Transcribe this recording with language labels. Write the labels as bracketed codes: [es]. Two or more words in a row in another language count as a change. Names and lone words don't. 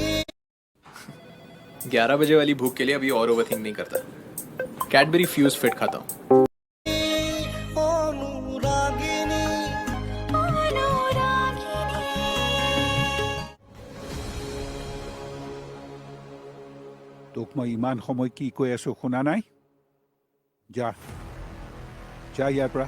[hi] 11 बजे वाली भूख के लिए अभी और ओवरथिंक नहीं करता। कैडबरी फ्यूज फिट खाता हूँ। [as] অনুৰাগিনী তোক মই ইমান সময় কি কৈ আছো শুনা নাই? যা যা ইয়াৰ পৰা।